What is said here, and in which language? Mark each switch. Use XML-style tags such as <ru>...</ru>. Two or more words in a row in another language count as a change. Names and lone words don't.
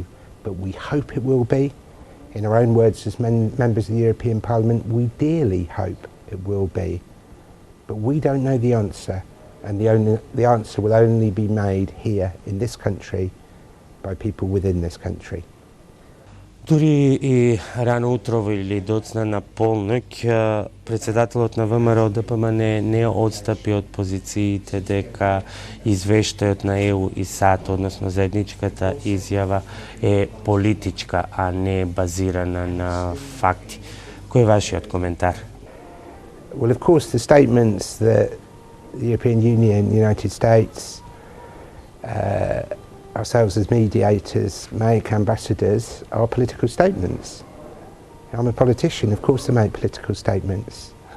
<en>But we hope it will be. In our own words as members of the European Parliament, we dearly hope it will be. But we don't know the answer, and the answer will only be made here in this country by people within this country.</en> <mk>Дури и рано утрово или доцна на полноќ, председателот на ВМРО ДПМН не одстапи од позициите дека извештајот на ЕУ и САД, односно заедничката изјава, е политичка, а не базирана на факти. Кој е вашиот коментар?</mk> <en>Well, of course, the statements that the European Union, the United States, ourselves as mediators make, ambassadors, are political statements. I'm a politician, of course I make political statements.</en>